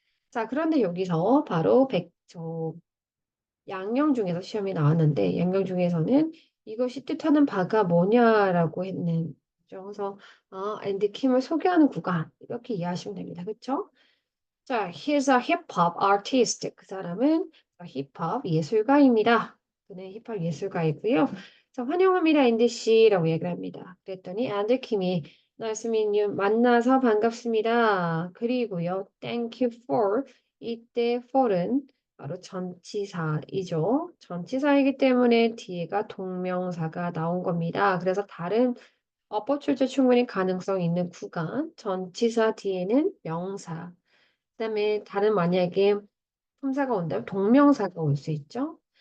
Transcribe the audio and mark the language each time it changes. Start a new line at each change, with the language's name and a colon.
Korean: 자, 그런데 여기서 바로 양령 중에서 시험이 나왔는데, 양령 중에서는 이것이 뜻하는 바가 뭐냐라고 했는. 그래서, 앤디 킴을 소개하는 구간. 이렇게 이해하시면 됩니다. 그쵸? 자,
English: he's a hip hop artist.
Korean: 그 사람은 힙합 예술가입니다. 그는 힙합 예술가이고요. 자, 환영합니다, 앤디 씨라고 얘기를 합니다. 그랬더니 앤디 킴이
English: Nice to meet you.
Korean: 만나서 반갑습니다. 그리고요,
English: thank you for.
Korean: 이때 for은 바로 전치사이죠. 전치사이기 때문에 뒤에가 동명사가 나온 겁니다. 그래서 다른 어법 출제 충분히 가능성 있는 구간, 전치사 뒤에는 명사. 그다음에 다른 만약에 품사가 온다면 동명사가 올 수 있죠.